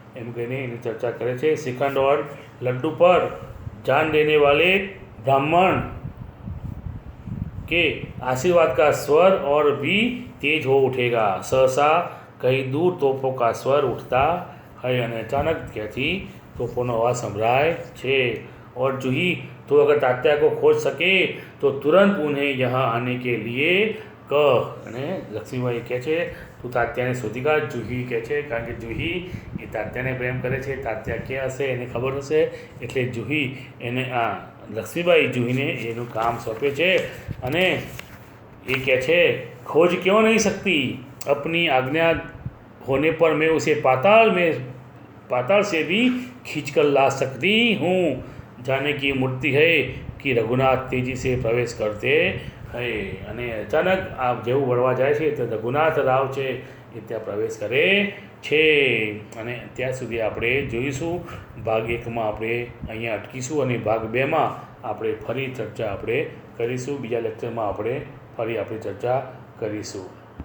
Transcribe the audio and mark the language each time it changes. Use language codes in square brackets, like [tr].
[gu] M कहीने any चर्चा करे छे। [hi] श्रीखंड और लड्डू पर जान देने वाले ब्राह्मण के आशीर्वाद का स्वर और भी तेज हो उठेगा। सहसा कहीं दूर तोपों का स्वर उठता है [gu] અને अचानक ક્યાંથી તોપોનો અવાજ સંભળાય છે। [hi] और जूही, तो अगर तात्या को खोज सके तो तुरंत उन्हें यहाँ आने के लिए कह। [gu] અને લક્ષ્મીબાઈ કહે છે તું તાત્યાને શોધી કાઢ। જુહી કહે છે કારણ કે જુહી એ તાત્યાને પ્રેમ કરે છે, તાત્યા ક્યાં હશે એને ખબર હશે, એટલે જુહી એને લક્ષ્મીબાઈ જુહીને એનું કામ સોંપે છે અને એ કહે છે [hi] खोज क्यों नहीं सकती, अपनी आज्ञा होने पर मैं उसे पाताल से भी खींच कर ला सकती हूँ। जाने की मूर्ति है कि रघुनाथ तेजी से प्रवेश करते है। [gu] અને અચાનક આ જેવું વળવા જાય છે તો રઘુનાથ રાવ છે એ ત્યાં પ્રવેશ કરે છે। અને ત્યાં સુધી આપણે જોઈશું। ભાગ 1માં આપણે અહીંયા અટકીશું અને ભાગ 2માં આપણે ફરી ચર્ચા આપણે કરીશું। બીજા લેક્ચરમાં આપણે ફરી આપણી ચર્ચા કરીશું।